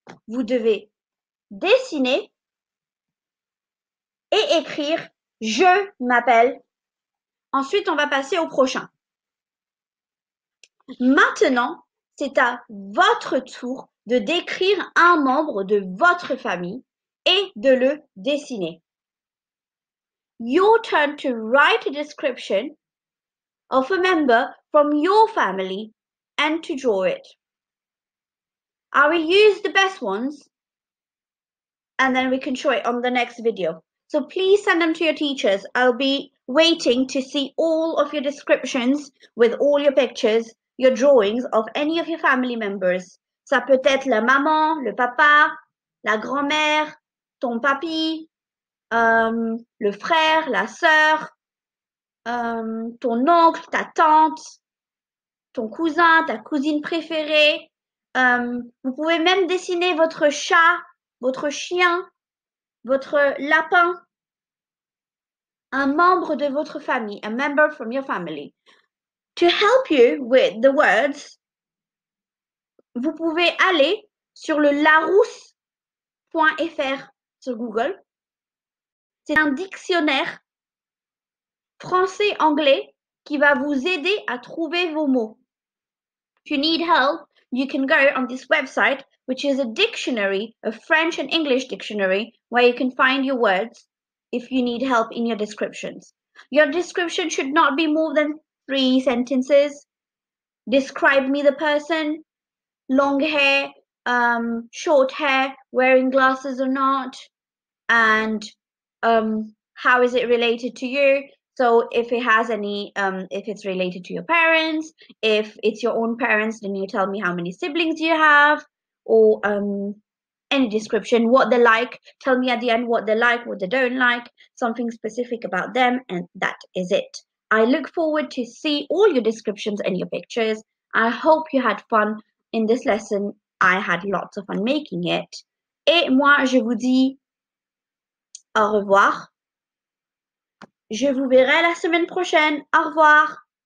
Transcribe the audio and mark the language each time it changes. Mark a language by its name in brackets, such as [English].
[French] Vous devez dessiner et écrire « Je m'appelle ». Ensuite, on va passer au prochain. Maintenant, c'est à votre tour de décrire un membre de votre famille et de le dessiner. [English] Your turn to write a description of a member from your family and to draw it. I will use the best ones and then we can show it on the next video. So please send them to your teachers. I'll be waiting to see all of your descriptions with all your pictures, your drawings of any of your family members. [French] Ça peut être la maman, le papa, la grand-mère, ton papy, le frère, la sœur, ton oncle, ta tante, ton cousin, ta cousine préférée. Vous pouvez même dessiner votre chat, votre chien, votre lapin, un membre de votre famille, [English] a member from your family. To help you with the words, [French] vous pouvez aller sur le larousse.fr sur Google. C'est un dictionnaire français-anglais qui va vous aider à trouver vos mots. [English] If you need help, you can go on this website, which is a dictionary, a French and English dictionary, where you can find your words if you need help in your descriptions. Your description should not be more than 3 sentences. Describe me the person, long hair, short hair, wearing glasses or not, and how is it related to you? So if it has any, if it's related to your parents, if it's your own parents, then you tell me how many siblings you have, or any description, what they like. Tell me at the end what they like, what they don't like, something specific about them, and that is it. I look forward to see all your descriptions and your pictures. I hope you had fun in this lesson. I had lots of fun making it. [French] Et moi, je vous dis au revoir. Je vous verrai la semaine prochaine. Au revoir.